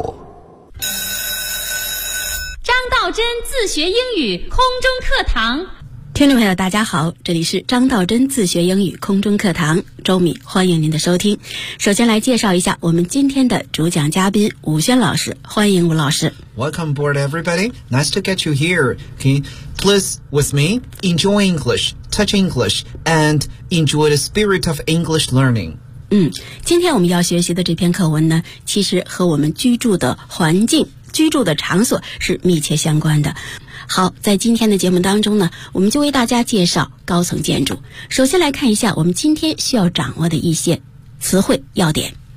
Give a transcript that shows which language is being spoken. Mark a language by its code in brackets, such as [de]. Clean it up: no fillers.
[zh] 张道真自学英语空中课堂。听众朋友大家好，这里是张道真自学英语空中课堂，周米欢迎您的收听。首先来介绍一下我们今天的主讲嘉宾武轩老师，欢迎武老师。 [en] Welcome aboard everybody, nice to get you here. Can you please with me enjoy English, touch English, and enjoy the spirit of English learning. [zh] 今天我们要学习的这篇课文呢，其实和我们居住的环境、居住的场所是密切相关的。好，在今天的节目当中呢，我们就为大家介绍高层建筑。首先来看一下我们今天需要掌握的一些词汇要点。